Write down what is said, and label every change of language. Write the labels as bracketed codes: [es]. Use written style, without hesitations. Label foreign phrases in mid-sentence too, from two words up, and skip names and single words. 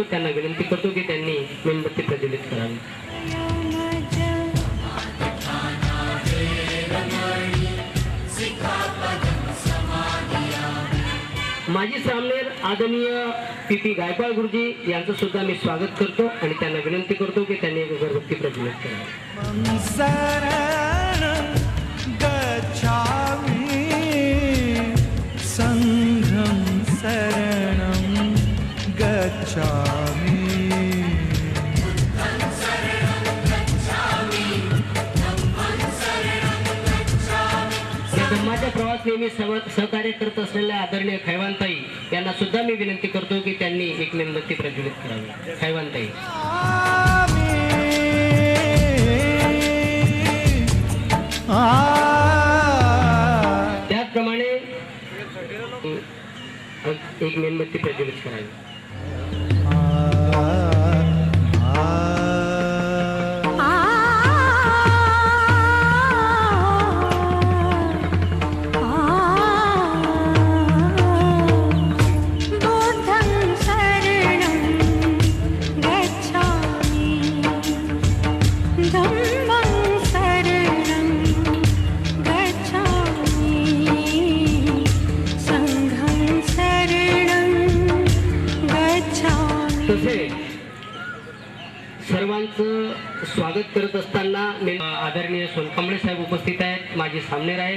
[mr] त्यांना विनंती करतो की त्यांनी मेणबत्ती प्रज्वलित करावी. माजी सामनेर आदरणीय पी गायकवाड गुरुजी यांचं सुद्धा मी स्वागत करतो आणि त्यांना विनंती करतो की त्यांनी एक अगरबत्ती प्रज्वलित करावी. [pi] शरणं गच्छामि संघं शरणं गच्छामि [mr] धम्माच्या प्रवास नेहमी सहकार्य करत असलेल्या आदरणीय खैवानताई यांना सुद्धा मी विनंती करतो की त्यांनी एक मेणबत्ती प्रज्वलित करावी. खैवानताई. त्याचप्रमाणे एक मेणबत्ती प्रज्वलित करावी. [pi] बुद्धं शरणं गच्छामि धम्मं शरणं गच्छामि संघं शरणं गच्छामि. [mr] तसे सर्वांचं स्वागत करत असताना आदरणीय सोनकांबळे साहेब उपस्थित आहेत, माझे सामनेर आहेत.